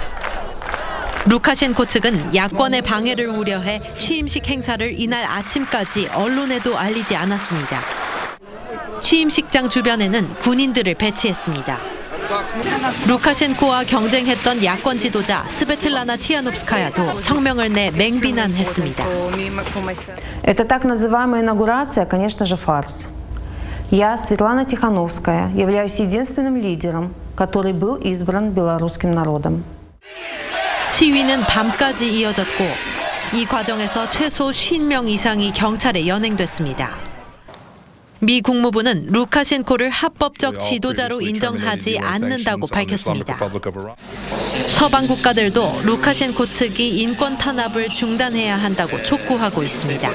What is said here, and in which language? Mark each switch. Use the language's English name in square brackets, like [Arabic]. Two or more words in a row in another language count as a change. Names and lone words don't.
[Korean] 루카셴코 측은 야권의 방해를 우려해 취임식 행사를 이날 아침까지 언론에도 알리지 않았습니다. 취임식장 주변에는 군인들을 배치했습니다. 루카셴코와 경쟁했던 야권 지도자 스베틀라나 티아novskaya도 성명을 내 맹비난했습니다. [Russian] Это так называемая инаугурация, конечно же, фарс. Я, Светлана Тихановская, являюсь единственным лидером, который был избран белорусским народом. [Korean] 시위는 밤까지 이어졌고 이 과정에서 최소 50명 이상이 경찰에 연행됐습니다. 미 국무부는 루카셴코를 합법적 지도자로 인정하지 않는다고 밝혔습니다. 서방 국가들도 루카셴코 측이 인권 탄압을 중단해야 한다고 촉구하고 있습니다.